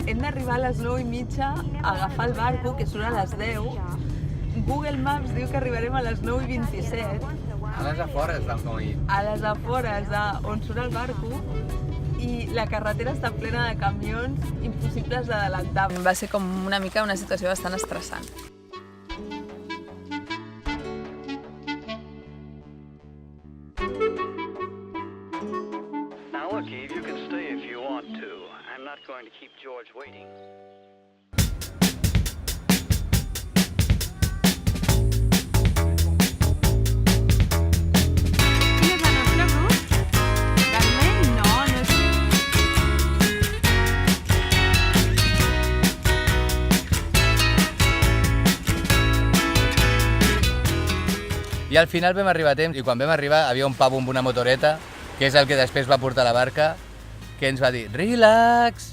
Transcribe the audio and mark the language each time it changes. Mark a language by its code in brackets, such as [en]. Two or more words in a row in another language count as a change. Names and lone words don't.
[ca] Hem d'arribar a les 9:30 a agafar el barco, que surt a les 10. Google Maps diu que arribarem a les 9:27. A les afores del Moín. A les afores on surt el barco i la carretera està plena de camions impossibles d'adelantar. Va ser com una mica una situació bastant estressant. [en] Look, Eve, you can stay if you want to. I'm not going to keep George waiting. [ca] Quin és el nostre grup? Realment no és... I al final vam arribar a temps i quan vam arribar havia un pavo amb una motoreta, que és el que després va portar la barca, que ens va dir relax.